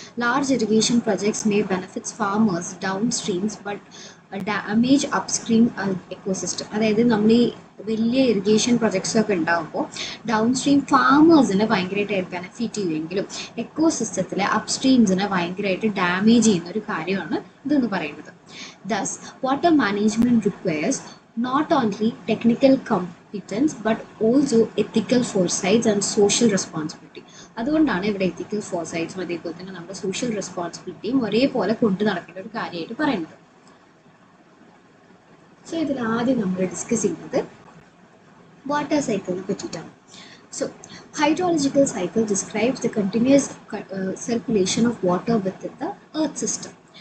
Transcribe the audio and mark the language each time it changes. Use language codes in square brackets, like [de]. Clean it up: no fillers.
[en] Large irrigation projects may benefits farmers down streams but damage upstream ecosystem. [ml] അതായത് നമ്മൾ ഈ വലിയ ഇറിഗേഷൻ പ്രൊജക്ട്സൊക്കെ ഉണ്ടാകുമ്പോൾ ഡൗൺ സ്ട്രീം ഫാമേഴ്സിനെ ഭയങ്കരമായിട്ട് ബെനിഫിറ്റ് ചെയ്യുമെങ്കിലും എക്കോസിസ്റ്റത്തിലെ അപ്സ്ട്രീംസിനെ ഭയങ്കരമായിട്ട് ഡാമേജ് ചെയ്യുന്ന ഒരു കാര്യമാണ് ഇതെന്ന് പറയുന്നത്. [en] Thus water management requires not only technical competence but also ethical foresights and social responsibility. [ml] അതുകൊണ്ടാണ് ഇവിടെ എത്തിക്കൽ ഫോർസൈറ്റ്സും അതേപോലെ തന്നെ നമ്മുടെ സോഷ്യൽ റെസ്പോൺസിബിലിറ്റിയും ഒരേപോലെ കൊണ്ടു നടക്കേണ്ട ഒരു കാര്യമായിട്ട് പറയുന്നത്. സോ ഇതിൽ ആദ്യം നമ്മൾ ഡിസ്കസ് ചെയ്യുന്നത് വാട്ടർ സൈക്കിളിനെ പറ്റിയിട്ടാണ്. [en] So hydrological cycle describes the continuous circulation of water with the earth system.